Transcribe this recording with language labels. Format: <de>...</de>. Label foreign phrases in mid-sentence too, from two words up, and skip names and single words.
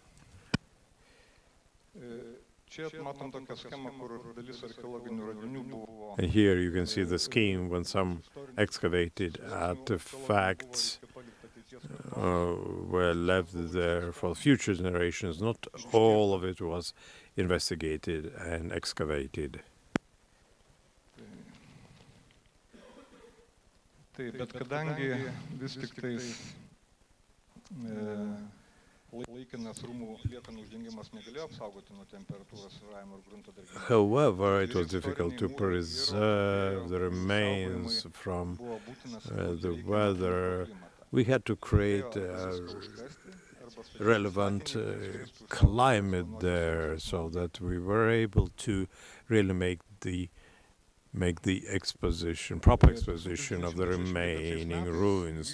<en>And here you can see the scheme when some excavated artifacts were left there for future generations. Not all of it was investigated and excavated.</en> <lt>Bet kadangi vis tiktais laikinas rūmų liekanų uždengimas negalėjo apsaugoti nuo temperatūros svyravimo ir grunto drėgmės.</lt> <en>However, it was difficult to preserve the remains from the weather. We had to create a relevant climate there so that we were able to really make the exposition, proper exposition of the remaining ruins.</en>